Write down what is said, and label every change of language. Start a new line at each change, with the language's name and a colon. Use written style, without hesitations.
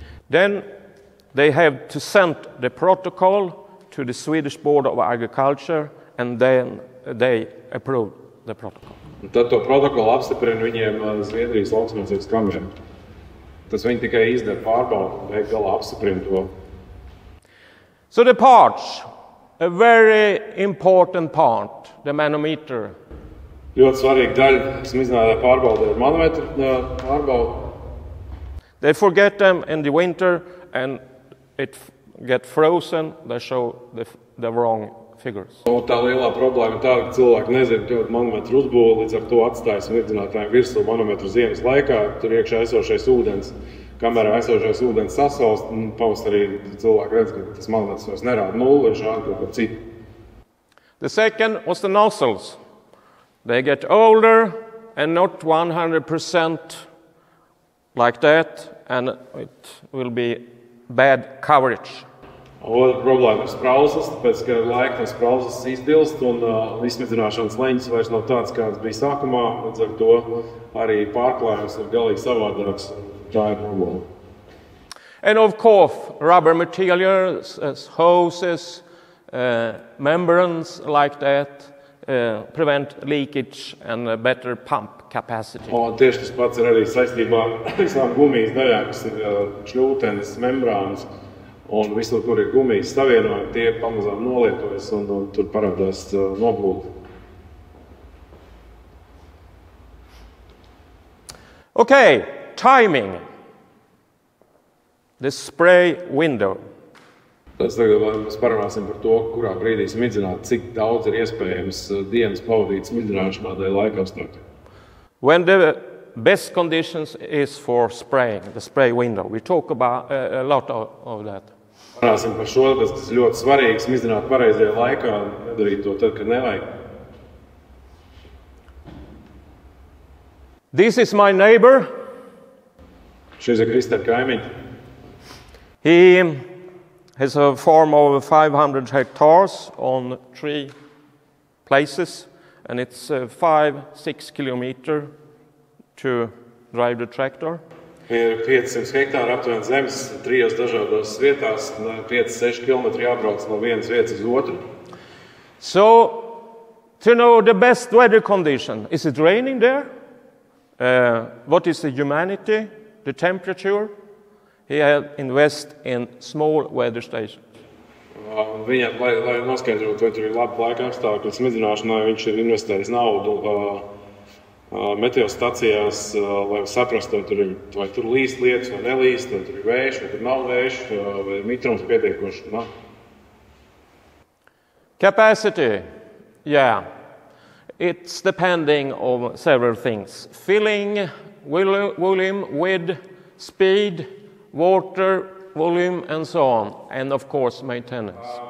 English: Then they have to send the protocol to the Swedish Board of Agriculture, and then they approve the protocol.
Latvian: Un tad to protokolu apstiprina viņiem Zviedrijas lauksaimniecības kamerā. Tas viņi tikai izdara pārbaudu, beig galā apstiprina to.
English: So the parts, a very important part, the manometer.
Latvian: Ļoti svarīga daļa smidzinātāja pārbaudē ir manometru pārbaude.
English: They forget them in the winter and it get frozen, they show the wrong figures.
Latvian: Un tā lielā problēma ir tāda, ka cilvēki nezina, kādu manometru uzbūve, līdz ar to atstāja smidzinātājiem virsū manometru ziemas laikā. Tur iekšā esošais ūdens, kamerā esošais ūdens sasalst, un pavasarī cilvēki redz, ka tas manometrs vairs nerāda nulli, viņš rāda kaut ko citu.
English: The second was the nozzles. They get older and not 100% like that, and it will be bad coverage.
Latvian: Otra problēma ir sprauslas, tāpēc, ka laika no sprauslas izdilst un izsmidzināšanas leņķis vairs nav tāds, kāds bija sākumā, līdz ar to arī pārklājums ir galīgi savādāks. Tā ir problēma.
English: And of course, rubber materials, hoses, membranes like that, prevent leakage and a better pump capacity.
Latvian: Un tieši tas pats ir arī saistībā ar visām gumijas daļām, kas ir šļūtenes, membrānas, un visur, kur ir gumijas savienojumi, tie pamazām nolietojas un tur parādās noblūdi.
English: Okay, timing. The spray window.
Latvian: Tad mēs parunāsim par to, kurā brīdī smidzināt, cik daudz ir iespējams dienas pavadīt smidzināšanā dēļ laika apstākļiem.
English: When the best conditions is for spraying, the spray window. We talk about a lot of that.
Latvian: Parunāsim par šo, tas ir ļoti svarīgi smidzināt pareizajā laikā, nedarīt to tad, kad nevajag.
English: This is my neighbor.
Latvian: Šis ir Kristēna kaimiņš.
English: He has a farm of 500 hectares on 3 places, and it's 5-6 kilometers to drive the tractor.
Latvian: Ir 500 hektāri aptuveni zemes, 3 dažādās vietās, 5-6 kilometri jābrauc no vienas vietas uz otru.
English: So, to know the best weather condition, is it raining there? What is the humidity, the temperature? He had invest in small weather stations.
Latvian: Viņam, lai noskaidrotu, vai tur ir labi laika apstākļi smidzināšanai, viņš ir investējis naudu meteostacijās, lai saprastu, vai tur līst lietas, vai nelīst, vai tur ir vējš, vai tur nav vējš, vai mitrums pietiekoši.
English: No? Capacity, yeah. It's depending on several things. Filling, volume, width, speed, water, volume, and so on. And of course, maintenance.